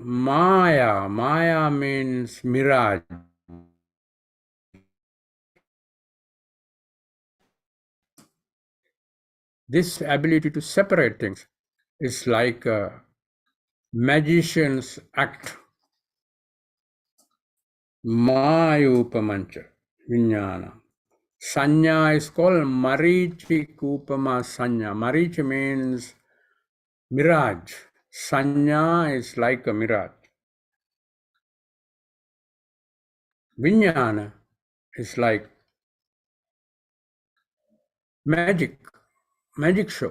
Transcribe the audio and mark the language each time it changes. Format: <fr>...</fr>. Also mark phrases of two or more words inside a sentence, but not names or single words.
<en>Maya means mirage. This ability to separate things is like a magician's act.</en> <pi>Mayupamancha Vijnana.</pi> <en>Sanya is called</en> <pi>Marichi Kupama Sanya.</pi> <en>Marichi means mirage. Sanya is like a mirage. Vijnana is like magic show.</en>